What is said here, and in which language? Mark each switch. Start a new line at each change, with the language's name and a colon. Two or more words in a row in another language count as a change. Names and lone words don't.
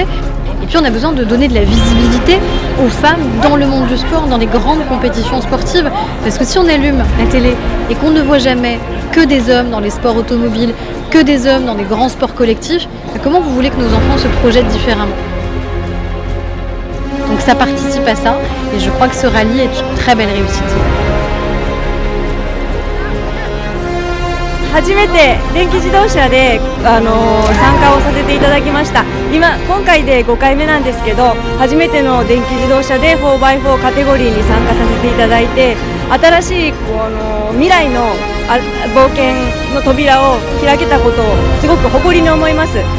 French: Et puis on a besoin de donner de la visibilité aux femmes dans le monde du sport, dans les grandes compétitions sportives. Parce que si on allume la télé et qu'on ne voit jamais que des hommes dans les sports automobiles, que des hommes dans les grands sports collectifs, comment vous voulez que nos enfants se projettent différemment ? Donc ça participe à ça et je crois que ce rallye est une très belle réussite.
Japanese: 初めて電気自動車で参加をさせていただきました。今回で5回目なんですけど、初めての電気自動車で 4x4 カテゴリーに参加させていただいて、新しい未来の冒険の扉を開けたことをすごく誇りに思います。